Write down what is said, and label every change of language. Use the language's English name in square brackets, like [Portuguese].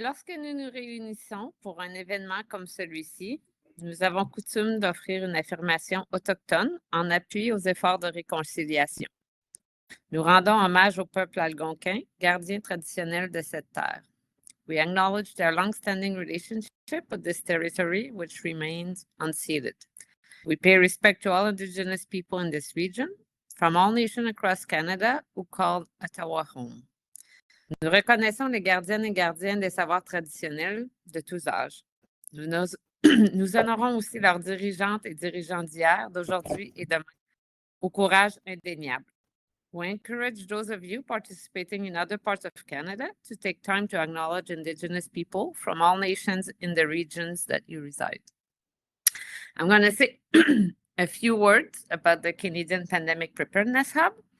[French] Lorsque nous nous réunissons pour un événement comme celui-ci, nous avons coutume d'offrir une affirmation autochtone en appui aux efforts de réconciliation. Nous rendons hommage au peuple algonquin, gardien traditionnel de cette terre. [English] We acknowledge their long-standing relationship with this territory, which remains unceded. We pay respect to all Indigenous people in this region, from all nations across Canada who call Ottawa home. [French] Nous reconnaissons les gardiennes et gardiens des savoirs traditionnels de tous âges. Nous honorons aussi leurs dirigeantes et dirigeants d'hier, d'aujourd'hui et demain, au courage indéniable. [English] We encourage those of you participating in other parts of Canada to take time to acknowledge Indigenous people from all nations in the regions that you reside. I'm going to say a few words about the Canadian Pandemic Preparedness Hub.